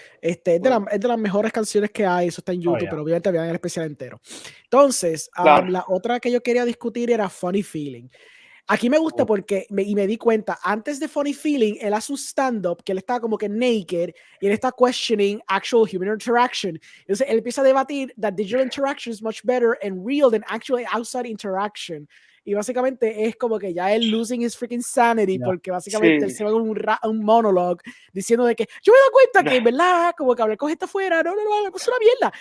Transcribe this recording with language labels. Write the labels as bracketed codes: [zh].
[es] Es de las mejores canciones que hay. Eso está en YouTube, pero obviamente vean el especial entero. Entonces, la otra que yo quería discutir era Funny Feeling. Aquí me gusta porque me di cuenta, antes de Funny Feeling, él hace un stand-up que él está como que naked y él está [en] questioning actual human interaction. [es] Entonces él empieza a debatir [en] that digital interaction is much better and real than actually outside interaction. [es] Y básicamente es como que ya él [en] losing his freaking sanity, [es] porque básicamente él se va a un monologue diciendo de que yo me doy cuenta que, ¿verdad? Como que hablar con gente afuera, no, es una mierda.